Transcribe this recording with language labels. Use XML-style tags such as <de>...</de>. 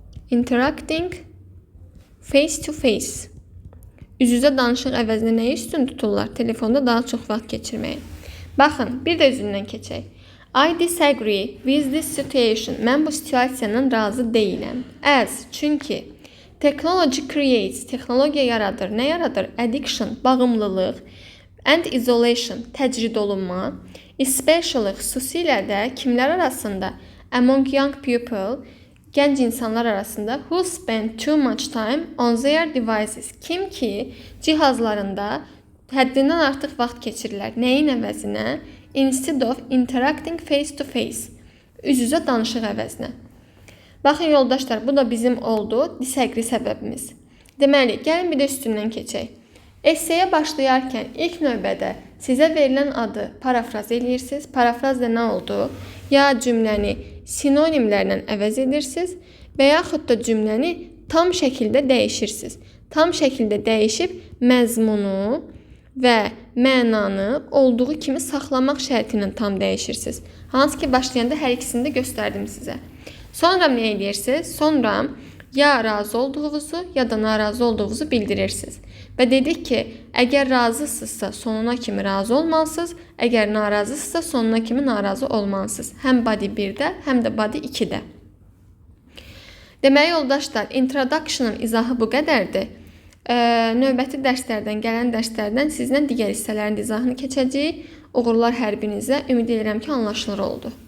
<en>Interacting face to face.</en> <az>Üz-üzə danışıq əvəzinə nəyi üstün tuturlar? Telefonda daha çox vaxt keçirməyi. Baxın, bir də üzündən keçək.</az> <en>I disagree with this situation.</en> <az>Mən bu situasiyanın razı deyiləm.</az> <en>As,</en> <az>çünki</az> <en>technology creates,</en> <az>texnologiya yaradır. Nə yaradır?</az> <en>Addiction,</en> <az>bağımlılıq.</az> <en>And isolation,</en> <az>təcrid olunma.</az> <en>Especially,</en> <az>xüsusilə də kimlər arasında?</az> <en>Among young people,</en> <az>gənc insanlar arasında</az> <en>who spend too much time on their devices.</en> <az>Kim ki, cihazlarında həddindən artıq vaxt keçirirlər. Nəyin əvəzinə?</az> <en>Instead of interacting face to face.</en> <az>Üz-üzə danışıq əvəzinə. Baxın yoldaşlar, bu da bizim oldu disagree səbəbimiz. Deməli, gəlin bir də üstündən keçək. Esseyə başlayarkən ilk növbədə sizə verilən adı parafraz edirsiniz. Parafraz da nə oldu? Ya cümləni sinonimlərlə əvəz edirsiniz və yaxud da cümləni tam şəkildə dəyişirsiniz. Tam şəkildə dəyişib məzmunu və mənanı olduğu kimi saxlamaq şərti ilə tam dəyişirsiniz. Hansı ki, başlayanda hər ikisini də göstərdim sizə. Sonra nə edirsiniz? Sonra ya razı olduğunuzu ya da narazı olduğunuzu bildirirsiniz. Və dedik ki, əgər razısınızsa sonuna kimi razı olmalısınız, əgər narazısınızsa sonuna kimi narazı olmalısınız. Həm body 1-də, həm də body 2-də. Deməli yoldaşlar, introduction-ın izahı bu qədərdir. Növbəti dərslərdən, gələn dərslərdən sizlə digər hissələrin izahını keçəcəyik. Uğurlar hər birinizə. Ümid edirəm ki, anlaşılır oldu.</az>